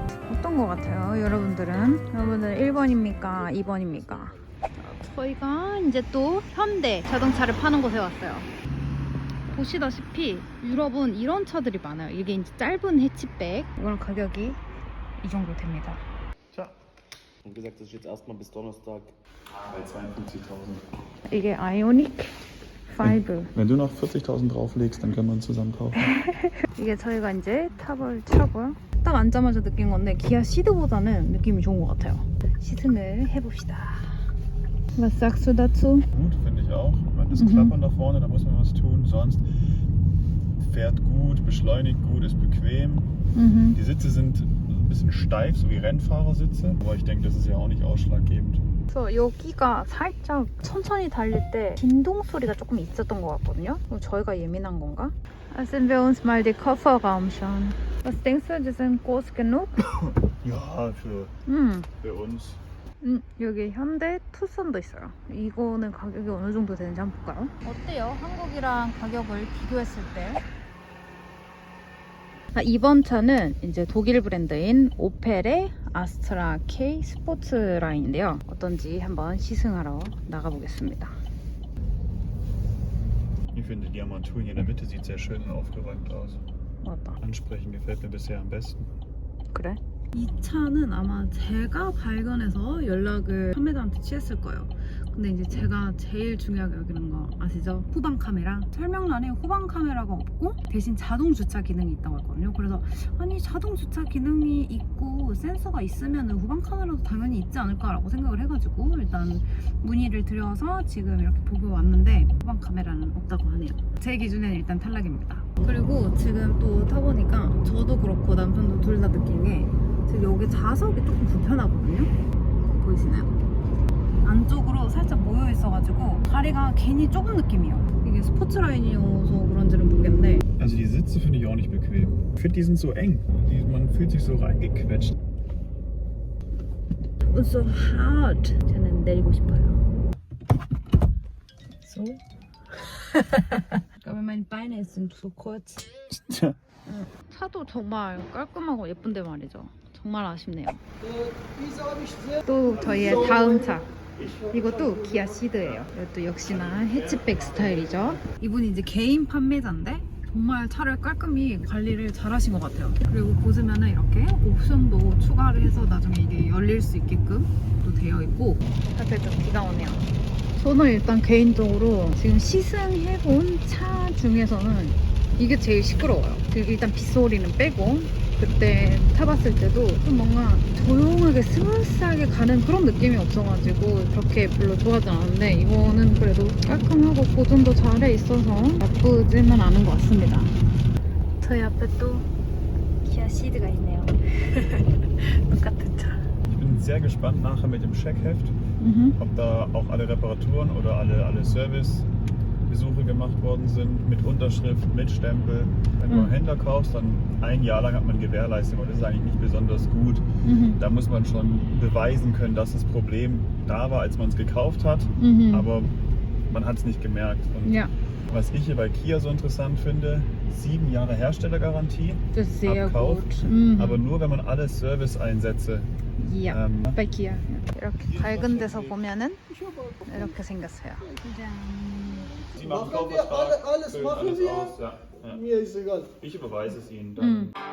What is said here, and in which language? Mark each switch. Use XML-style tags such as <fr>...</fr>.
<ko>어떤 거 같아요, 여러분들은? 여러분들은 1번입니까? 2번입니까? 저희가 이제 또 현대 자동차를 파는 곳에 왔어요. 보시다시피 유럽은 이런 차들이 많아요. 이게 이제 짧은 해치백. 이거는 가격이 이 정도 됩니다.</ko> <de>Und gesagt, dass ich jetzt erstmal bis Donnerstag Bei 52.000.</de> <ko>이게 아이오닉 5.</ko> <de>Wenn du noch 40.000 drauflegst, dann können wir uns zusammen kaufen.</de> <ko>이게 저희가 이제 타볼 차고요. 딱 앉자마자 느낀 건데 기아 시드보다는 느낌이 좋은 것 같아요. 시승을 해봅시다.</ko> <de>Was sagst du dazu? Gut, finde ich auch. Man ist klappern da vorne, da muss man was tun. Sonst fährt gut, beschleunigt gut, ist bequem. Die Sitze sind ein bisschen steif, so wie Rennfahrersitze. Aber ich denke, das ist ja auch nicht ausschlaggebend.</de> <ko>그래서 여기가 살짝 천천히 달릴 때 진동 소리가 조금 있었던 것 같거든요. 그럼 저희가 예민한 건가?</ko> <de>Lassen wir uns mal den Kofferraum schauen. Was denkst du, die sind groß genug? Ja, für uns.</de> <ko>여기 현대 투싼도 있어요. 이거는 가격이 어느 정도 되는지 한번 볼까요? 어때요? 한국이랑 가격을 비교했을 때? 이번 차는 이제 독일 브랜드인 오펠의 아스트라 K 스포츠 라인인데요. 어떤지 한번 시승하러 나가보겠습니다.</ko> <de>Ich finde, die Armatur hier in der Mitte sieht sehr schön und aufgeräumt aus.</de> <ko>맞다.</ko> <de>Ansprechend gefällt mir bisher am besten.</de> <ko>그래? 이 차는 아마 제가 발견해서 연락을 판매자한테 취했을 거예요. 근데 이제 제가 제일 중요하게 여기는 거 아시죠? 후방 카메라. 설명란에 후방 카메라가 없고 대신 자동 주차 기능이 있다고 했거든요. 그래서 아니 자동 주차 기능이 있고 센서가 있으면 후방 카메라도 당연히 있지 않을까라고 생각을 해가지고 일단 문의를 드려서 지금 이렇게 보고 왔는데 후방 카메라는 없다고 하네요. 제 기준에는 일단 탈락입니다. 그리고 지금 또 타보니까 저도 그렇고 남편도 둘 다 느낀 게 지금 여기 좌석이 조금 불편하거든요. 보이시나요? 안쪽으로 살짝 모여 있어가지고 다리가 괜히 좁은 느낌이에요. 이게 스포츠 라인이어서 그런지는 모르겠는데.</ko> <de>Also die Sitze finde ich auch nicht bequem. Ich finde, die sind so eng. Man fühlt sich so reingequetscht.</de> <en>It's so hard.</en> <ko>저는 내리고 싶어요.</ko> <en>So.</en> <de>Aber meine Beine sind so kurz.</de> <ko>진짜. 차도 정말 깔끔하고 예쁜데 말이죠. 정말 아쉽네요. 또 저희의 다음 차. 이것도 기아 시드예요. 이것도 역시나 해치백 스타일이죠. 이분이 이제 개인 판매자인데 정말 차를 깔끔히 관리를 잘 하신 것 같아요. 그리고 보시면은 이렇게 옵션도 추가를 해서 나중에 이게 열릴 수 있게끔 또 되어 있고. 갑자기 또 비가 오네요. 저는 일단 개인적으로 지금 시승해본 차 중에서는 이게 제일 시끄러워요. 일단 빗소리는 빼고 그때 타봤을 때도 좀 뭔가 조용하게 스무스하게 가는 그런 느낌이 없어가지고 그렇게 별로 좋아하지 않았는데 이거는 그래도 깔끔하고 보존도 잘해 있어서 나쁘지는 않은 것 같습니다. 저희 앞에 또 기아 시드가 있네요. 똑같은 차.</ko> <de>Ich bin sehr gespannt nachher mit dem Checkheft, ob da auch alle Reparaturen oder alle Servicebesuche gemacht worden sind, mit Unterschrift, mit Stempel. Wenn du einen Händler kaufst, dann ein Jahr lang hat man Gewährleistung und das ist eigentlich nicht besonders gut. Da muss man schon beweisen können, dass das Problem da war, als man es gekauft hat, aber man hat es nicht gemerkt. Und Ja. was ich hier bei Kia so interessant finde, 7 Jahre Herstellergarantie Das ist sehr Abkauf, gut. aber nur wenn man alle Service-Einsätze Ja, bei Kia.</de> <ko>이렇게 밝은 데서 보면은 이렇게 생겼어요.</ko> <de>Sie machen Kaufvertrag, alles füllen machen alles wir. aus. Ja, ja. Mir ist egal. Ich überweise es Ihnen dann.</de>